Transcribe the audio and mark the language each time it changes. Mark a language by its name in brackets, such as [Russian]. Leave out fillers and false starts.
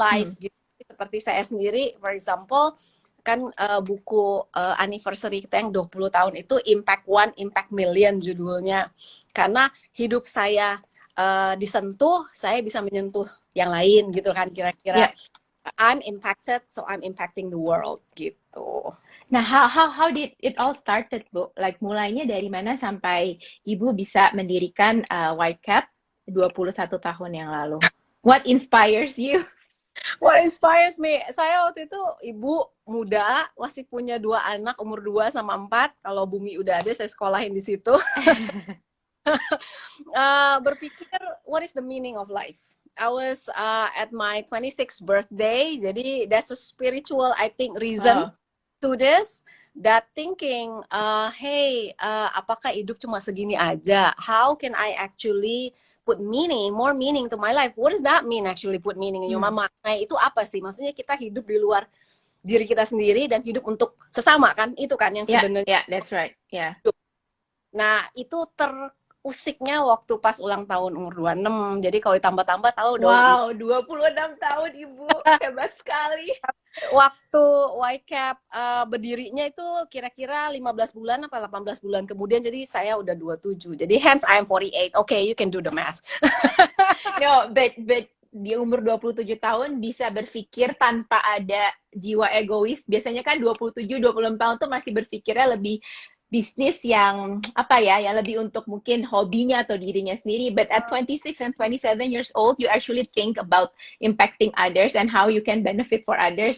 [Indonesian] life gitu seperti saya sendiri [English] for example [Indonesian] kan buku anniversary kita yang 20 tahun itu Impact One, Impact Million judulnya karena hidup saya disentuh saya bisa menyentuh yang lain gitu kan kira-kira Ya. [English] I'm impacted so I'm impacting the world [Indonesian] gitu. [English] Nah, how did it all started, Bu? [Indonesian] Like mulainya dari mana sampai Ibu bisa mendirikan YCAP 21 tahun yang lalu? [English] What inspires you? What inspires me? [Indonesian] Saya waktu itu ibu muda, masih punya dua anak umur 2 sama 4. Kalau bumi udah ada, saya sekolahin di situ. Berpikir, [English] what is the meaning of life? I was at my 26th birthday, [Indonesian] jadi [English] that's a spiritual, I think, reason Wow. to this. That thinking, hey, [Indonesian] apakah hidup cuma segini aja? [English] How can I actually put meaning, more meaning to my life? What does that mean actually put meaning in your Hmm. [Indonesian] mama? Nah itu apa sih? Maksudnya kita hidup di luar diri kita sendiri dan hidup untuk sesama kan? Itu kan yang Ya, sebenarnya. [English] ya, that's right. Ya. [Indonesian] Nah itu terusiknya waktu pas ulang tahun umur 26. Jadi kalau ditambah-tambah tahu dong Wow, 26 tahun Ibu. Hebat sekali. waktu YCAP berdirinya itu kira-kira 15 bulan apa 18 bulan kemudian jadi saya udah 27. Jadi [English] hence I am 48. Okay, you can do the math. No, but [Indonesian] di umur 27 tahun bisa berpikir tanpa ada jiwa egois. Biasanya kan 27, 26 tahun tuh masih berpikirnya lebih bisnis yang apa ya, yang lebih untuk mungkin hobinya atau dirinya sendiri. [English] But at 26 and 27 years old, you actually think about impacting others and how you can benefit for others.